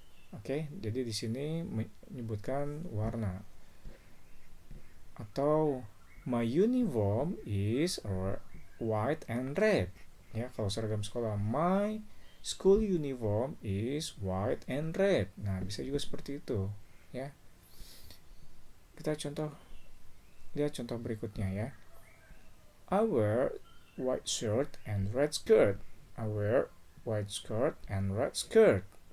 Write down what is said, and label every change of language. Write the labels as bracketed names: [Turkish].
[Indonesian] Oke, jadi di sini menyebutkan warna. [English] Atau my uniform is white and red ya. [Indonesian] Kalau seragam sekolah, [English] my school uniform is white and red. [Indonesian] Nah, bisa juga seperti itu ya. Kita lihat contoh berikutnya ya. [English] I wear white shirt and red skirt. I wear white shirt and red skirt.